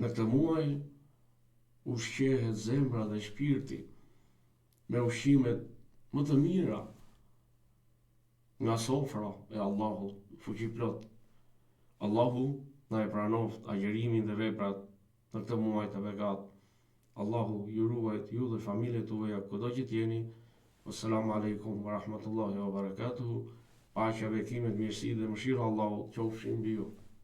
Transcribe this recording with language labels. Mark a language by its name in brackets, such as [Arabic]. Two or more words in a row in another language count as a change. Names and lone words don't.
[Albanian] Në këtë muaj ushqehet zemra dhe shpirti me ushqimet më të mira nga sofra e Allahut fuqiplot. Allahu na e pranoft agjërimin dhe veprat në këtë muaj të begat. Allahu ju ruajt ju dhe familjet tuaja kudo që t'jeni. [Arabic] السلام عليكم ورحمة الله وبركاته. [Albanian] Paqja, bekimet, mirësi dhe mëshira Allahut qofshin mbi ju.